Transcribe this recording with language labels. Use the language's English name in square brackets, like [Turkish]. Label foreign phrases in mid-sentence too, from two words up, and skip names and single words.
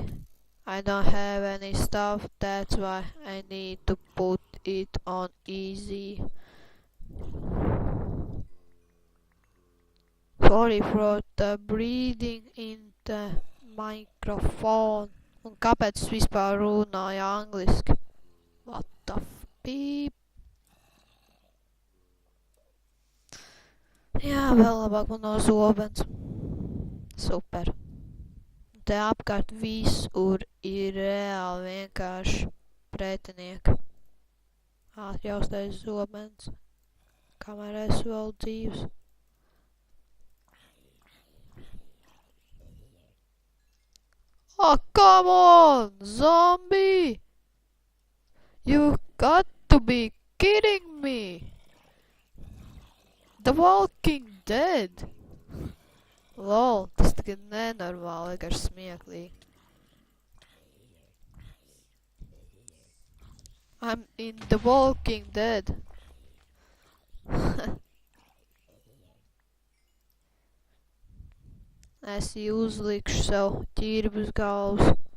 [English] I don't have any stuff, that's why I need to put it on easy. Sorry for the breathing in the microphone. [Latvian] Un kāpēc es vispār runāju angliski? [English] What the beep? [Latvian] Jā, vēl labāk man no zobens. Super. Te apkārt visur ir reāli vienkārši pretinieki. Atjaustais zobens. Kamēr es vēl dzīvs. [English] Oh, come on, zombie! You got to be kidding me! The Walking Dead! Lol, [Latvian] tas tagad nenormāli, vienkārši smieklīgi. [English] I'm in The Walking Dead. [Latvian] Es uzlikšu sev ķirbi uz galvas.